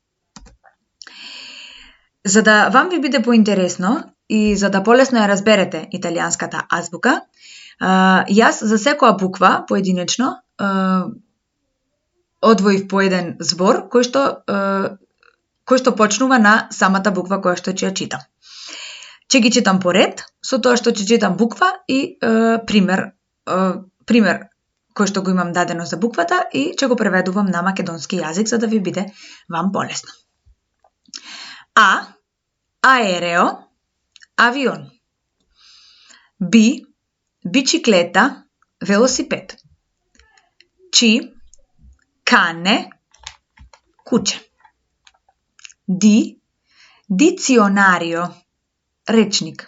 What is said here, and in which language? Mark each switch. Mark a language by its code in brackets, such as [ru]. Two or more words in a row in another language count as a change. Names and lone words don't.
[mk] За да вам ви биде поинтересно и за да полесно ја разберете италијанската азбука, јас за секоја буква поединечно одвоив по еден збор кој што почнува на самата буква која што ќе ја читам. Ќе ги читам по ред, со тоа што ќе читам буква и пример кој што го имам дадено за буквата и ќе го преведувам на македонски јазик за да ви биде вам полесно. [it] A, aereo, avion. B, bicicletta, velosiped. C, cane, kuće. D, dizionario, rečnik.